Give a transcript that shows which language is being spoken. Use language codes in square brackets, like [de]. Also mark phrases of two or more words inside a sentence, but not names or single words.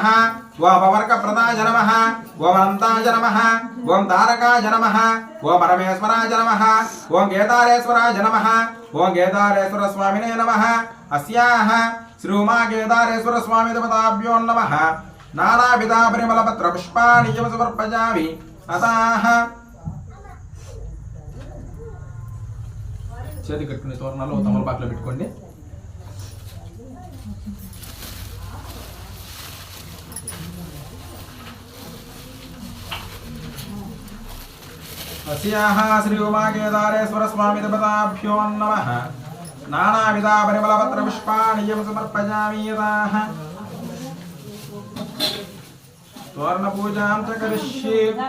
[sa] ओं अपवर्गप्रदाय नमः ओं अनन्ताय नमः ओं तारकाय नमः ओं परमेश्वराय नमः ओं केदारेश्वराय नमः ओं केदारेश्वरस्वामिने नमः अस्याः श्री उमा केदारेश्वर स्वामी देवताभ्यो नमः नानाविधा परिमलपत्रपुष्पाणि समर्पयामि अतः [te] చేతి కట్టుకునే తోరణాలు తమలపాకులో పెట్టుకోండి. [sa] अस्याः श्री उमा केदारेश्वर स्वामी देवताभ्यो नमः नानाविधा परिमलपत्रपुष्पाणि समर्पयामि यदाः तोरणपूजां च करिष्ये.